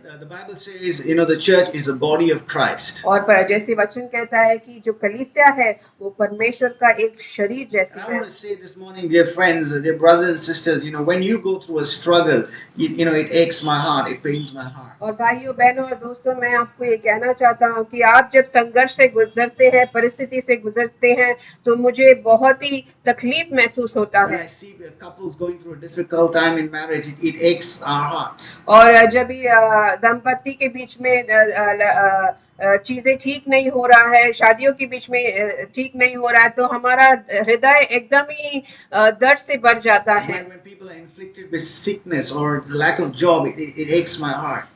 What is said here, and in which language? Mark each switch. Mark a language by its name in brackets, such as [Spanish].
[English] The Bible says, the church is a body of Christ. [Hindi] और पर जैसे वचन कहता है कि जो कलीसिया है वो परमेश्वर का एक शरीर जैसी [English] I [Hindi] है। [English] want to say this morning, dear friends, dear brothers and sisters, when you go through a struggle, it aches my heart, it pains my heart. [Hindi] और भाइयों बहनों और दोस्तों, मैं आपको ये कहना चाहता हूँ कि आप जब संघर्ष से गुजरते हैं, परिस्थिति से गुजरते हैं, तो मुझे बहुत ही तकलीफ महसूस होता [English] When [Hindi] है। [English] I see couples going through a difficult time in marriage, it aches our hearts. [Hindi] और जब भी दंपति के बीच में चीजें ठीक नहीं हो रहा है, शादियों के बीच में ठीक नहीं हो रहा है, तो हमारा हृदय एकदम ही दर्द से भर जाता है। [English] When people are inflicted with sickness or the lack of job, it aches my heart.